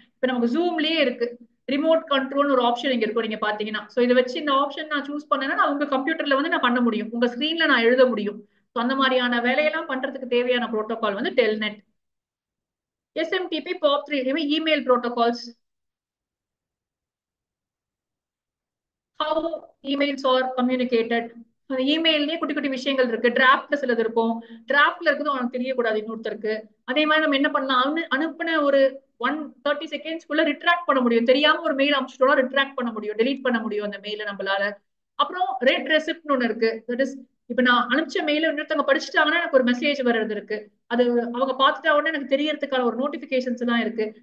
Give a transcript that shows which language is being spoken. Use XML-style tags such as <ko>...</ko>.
<ta>இப்போ நமக்கு ஜூம்லயே இருக்கு ரிமோட் கண்ட்ரோல் ஒரு ஆப்ஷன் இங்க இருக்கும், நீங்க பாத்தீங்கன்னா. ஸோ இதை வச்சு இந்த ஆப்ஷன் நான் சூஸ் பண்ணேன்னா நான் உங்க கம்ப்யூட்டர்ல வந்து நான் பண்ண முடியும், உங்க ஸ்கிரீன்ல நான் எழுத முடியும். ஸோ அந்த மாதிரியான வேலையெல்லாம் பண்றதுக்கு தேவையான புரோட்டோகால் வந்து Telnet. SMTP, POP3 email protocols.</ta> <en>how emails are communicated.</en> <ta>இமெயிலே குட்டி குட்டி விஷயங்கள் இருக்கு. டிராஃப்ட்ல சிலது இருக்கும், டிராஃப்ட்ல இருக்குது அவனுக்கு தெரியக்கூடாது இன்னொருத்தருக்கு. அதே மாதிரி நம்ம என்ன பண்ணலாம், அனுப்பின ஒரு 130 செகண்ட்ஸ்க்குள்ள ரிட்ராக்ட் பண்ண முடியும். தெரியாம ஒரு மெயில் அனுப்பிச்சிட்டோம்னா ரிட்ராக்ட் பண்ண முடியும், டெலீட் பண்ண முடியும் அந்த மெயில நம்மளால. அப்புறம் ரெட் ரெசிப்ட்னு ஒண்ணு இருக்கு. தட் இஸ் இப்ப நான் அனுப்பிச்ச மெயில இன்னொருத்தவங்க படிச்சுட்டாங்கன்னா எனக்கு ஒரு மெசேஜ் வர்றது இருக்கு, அது அவங்க பார்த்துட்டா உடனே எனக்கு தெரியறதுக்கான ஒரு நோட்டிபிகேஷன்ஸ் எல்லாம் இருக்கு.</ta>